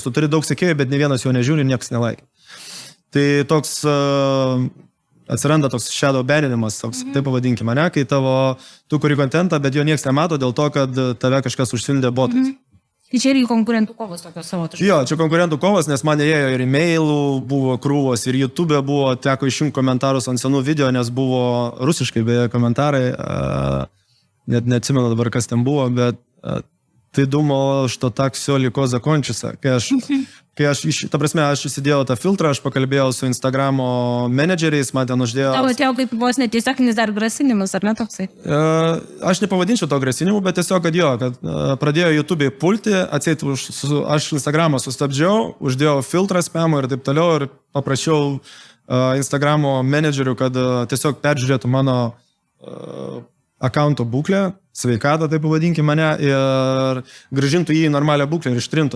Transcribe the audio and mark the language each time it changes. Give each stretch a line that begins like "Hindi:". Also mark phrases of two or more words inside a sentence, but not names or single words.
Lithuanian: Tu turi daug sekėjų, bet ne vienas jo nežiūri, niekas nelaikina. Tai toks atsiranda toks shadow baninimas, toks, taip pavadinkime, ne, kai tu kuri kontentą, bet jo niekas nemato dėl to, kad tave kažkas užsildė botais. Tai čia irgi konkurentų kovos tokios savotiškos. Jo, čia konkurentų kovos, nes man ėjo ir e-mailų, buvo krūvos, ir YouTube buvo, teko išjungti komentarus ant senų video, nes buvo rusiškai beje komentarai, net neatsimenu dabar, kas ten buvo, bet tai
Russian: думал, что так все легко закончится.
Lithuanian: Aš įsidėjau tą filtrą, aš pakalbėjau su Instagramo menedžeriais, man ten uždėjo... Tavo atėjo kaip vos netiesioginis dar grasinimas, ar ne toksai? Aš nepavadinčiau to grasinimu, bet tiesiog, kad pradėjo YouTube'ai pulti, atseit, aš Instagramą sustabdžiau, uždėjau filtrą spamą ir taip toliau, ir paprašiau Instagramo menedžerių, kad tiesiog peržiūrėtų mano akaunto būklę, sveikatą, taip pavadinkim mane, ir grąžintų jį į normalią būklę ir ištrintų.